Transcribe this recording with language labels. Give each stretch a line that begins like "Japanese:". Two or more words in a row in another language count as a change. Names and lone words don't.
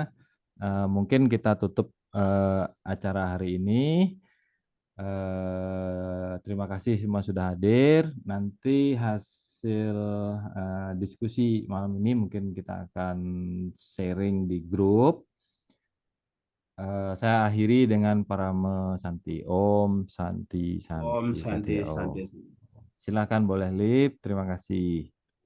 Indonesian: Mungkin kita tutup acara hari ini. Terima kasih semua sudah hadir. Nanti hasil diskusi malam ini mungkin kita akan sharing di grup. Saya akhiri dengan Parama Santi.
Sanskrit: Om Santi Santi Om Santi Santi Om. Santi.
Indonesian: Silakan boleh lip. Terima kasih.